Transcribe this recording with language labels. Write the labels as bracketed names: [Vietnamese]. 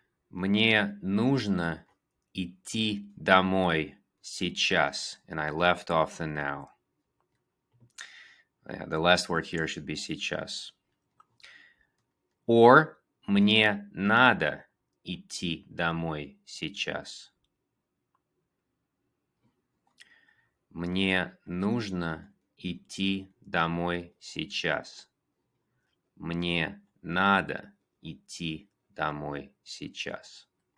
[Russian] Мне нужно идти домой сейчас. [English] And I left off the now. Yeah, the last word here should be сейчас. [Russian] Or мне надо идти домой сейчас. Мне нужно идти домой сейчас. Мне надо идти домой сейчас.